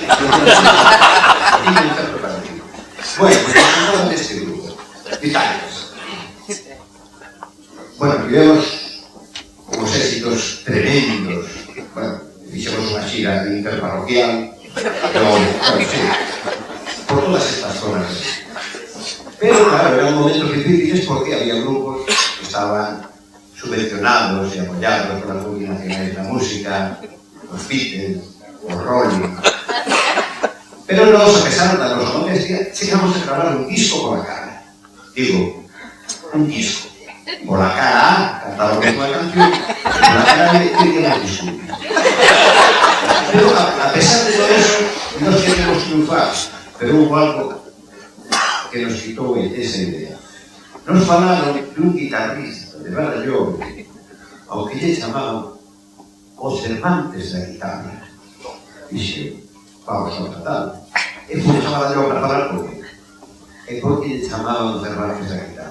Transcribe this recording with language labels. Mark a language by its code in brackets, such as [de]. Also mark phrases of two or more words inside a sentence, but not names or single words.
[es] Tiene un certo partido. [gl] Bueno, pues nos deste grupo, Vitalios. Bueno, vivemos unos éxitos tremendos. Bueno, fixemos unha xira interparroquial, pero, bueno, sí, por todas estas zonas. [es] Pero, claro, eran momentos difíciles porque había grupos que estaban subvencionados y apoyados por las multinacionales de la música, los Beatles, los Rolling. Pero nos, a pesar de la modestia, llegamos a grabar un disco por la cara. Digo, un disco. Por la cara A, cantábamos una canción, por la cara B, queríamos discutir. Pero a pesar de todo eso, nos queríamos triunfar. Pero hubo algo que nos quitó esa idea. [gl] Nos falaron de un guitarrista de Badajoz, ao que lle chamaban os Cervantes da guitarra. Dixe, vamos a tratar. E foi chamada yo para falar con ele. E por que lle chamaban os Cervantes da guitarra?